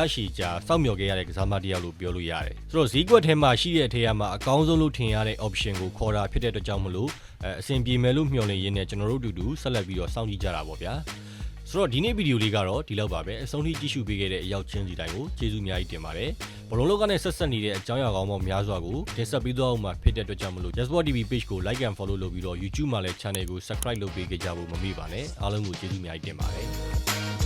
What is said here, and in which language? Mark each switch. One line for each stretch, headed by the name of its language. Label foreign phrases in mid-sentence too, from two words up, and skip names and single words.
Burmese: ရှီဂျာစောင့်မျှော်ခဲ့ရတဲ့ကစားသမားတစ်ယောက်လို့ပြောလို့ရတယ်ဆိုတော့ဈေးကွက်ထဲမှာရှိတဲ့အထက်မှာအကောင်းဆုံးလို့ထင်ရတဲ့ option ကိုခေါ်တာဖြစ်တဲ့အတွက်ကြောင့်မလို့အဆင်ပြေမယ်လို့မျှော်လင့်ရင်းနဲ့ကျွန်တော်တို့အတူတူဆက်လက်ပြီးတော့စောင့်ကြည့်ကြတာပေါ့ဗျာဆိုတော့ဒီနေ့ဗီဒီယိုလေးကတော့ဒီလောက်ပါပဲအဆုံးထိကြည့်ရှုပေးခဲ့တဲ့အရောက်ချင်းစီတိုင်းကိုကျေးဇူးအများကြီးတင်ပါတယ်ဘလုံးလောကနဲ့ဆက်ဆက်နေတဲ့အကြောင်းအရာကောင်းပေါင်းများစွာကိုတင်ဆက်ပေးသွားအောင်မှာဖြစ်တဲ့အတွက်ကြောင့်မလို့ Yes Sport TV page ကို
English: like and follow
Burmese: လုပ်ပြီးတော့ YouTube မှာလည်း channel ကို subscribe လုပ်ပေးကြဖို့မမေ့ပါနဲ့အားလုံးကိုကျေးဇူးအများကြီးတင်ပါတယ်